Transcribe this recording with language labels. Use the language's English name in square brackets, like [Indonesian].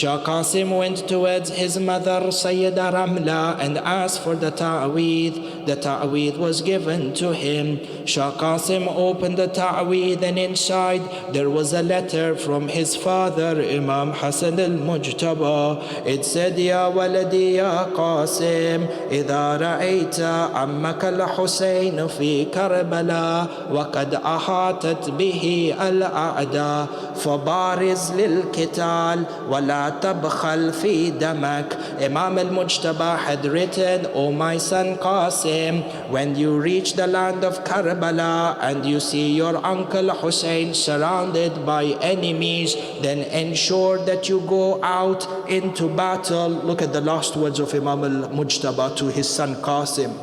[English] Shah Qasim went towards his mother, Sayyida Ramla, and asked for the ta'weed. The ta'weed was given to him. Shah Qasim opened the ta'weed, and inside there was a letter from his father, Imam Hassan al-Mujtaba. It said, [Arabic] Ya waladi ya Qasim, إذا رأيت عمك الحسين في كربلاء وقد أحاطت به الأعداء فبارز للقتال ولا تبخل في دمك. [English] Imam al-Mujtaba had written, O my son Qasim, when you reach the land of Karbala and you see your uncle Hussein surrounded by enemies, then ensure that you go out into battle. Look at the last words of Imam al-Mujtaba to his son Qasim.